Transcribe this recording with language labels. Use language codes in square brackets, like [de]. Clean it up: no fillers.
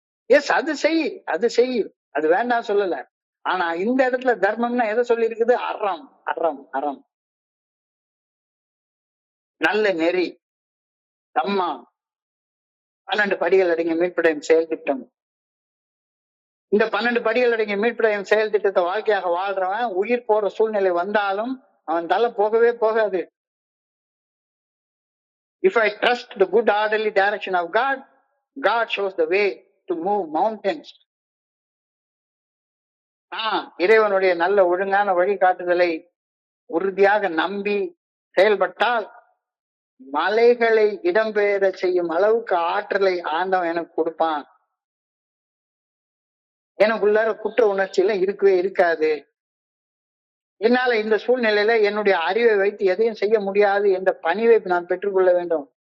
[ta] S, அது செய், அது வேண்டாம் சொல்லல. ஆனா இந்த இடத்துல தர்மம்னா எதை சொல்லி இருக்குது, அறம், அறம், அறம், நல்ல நெறி, தம்மம், 12 படிகள் அடங்கிய மீட்படையும் செயல் திட்டம். இந்த 12 படிகள் அடங்கிய மீட்படையும் செயல் திட்டத்தை வாழ்க்கையாக வாழ்றவன் உயிர் போற சூழ்நிலை வந்தாலும் அவன் தலை போகவே போகாது. [en] If I trust the good orderly direction of God, God shows the way to move mountains. [ta] இறைவனுடைய நல்ல ஒழுங்கான வழிகாட்டுதலை உறுதியாக நம்பி செயல்பட்டால் மலைகளை இடம்பெயர செய்யும் அளவுக்கு ஆற்றலை ஆண்டவன் எனக்கு கொடுப்பான். எனக்குள்ளார குற்ற உணர்ச்சியில இருக்கவே இருக்காது. என்னால இந்த சூழ்நிலையில என்னுடைய அறிவை வைத்து எதையும் செய்ய முடியாது என்ற பணிவை நான் பெற்றுக்கொள்ள வேண்டும்.